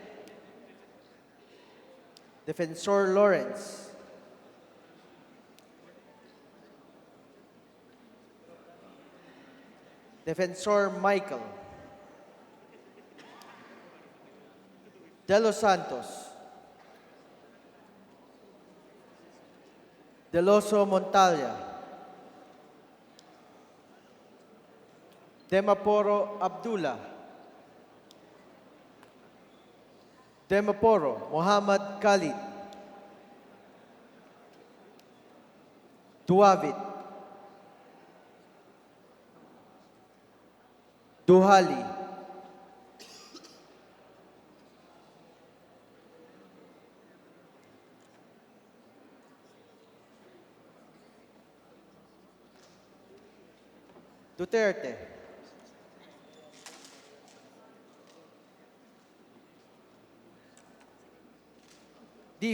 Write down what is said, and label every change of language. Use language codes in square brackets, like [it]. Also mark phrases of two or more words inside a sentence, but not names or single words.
[en] Defensor Lawrence, Defensor Michael, De Los Santos, Deloso Montalia, Demaporo Abdullah, Demaporo Muhammad Khalid, Duavit, Duhali, Duterte, D.